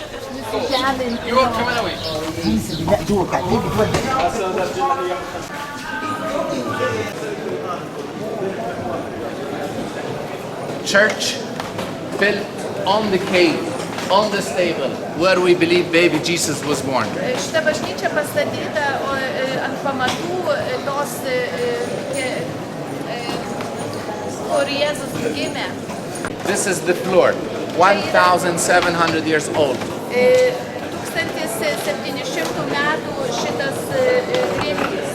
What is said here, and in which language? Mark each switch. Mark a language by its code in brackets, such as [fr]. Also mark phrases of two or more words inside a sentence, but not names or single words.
[en] You are coming away. Church built on the cave, on the stable, where we believe baby Jesus was born. [lt] Šita bažnyčia pastatyta ant pamatų tos, kur Jėzus gimė. [en] This is the floor, 1,700 years old. [lt] 1700 metų šitas grindys.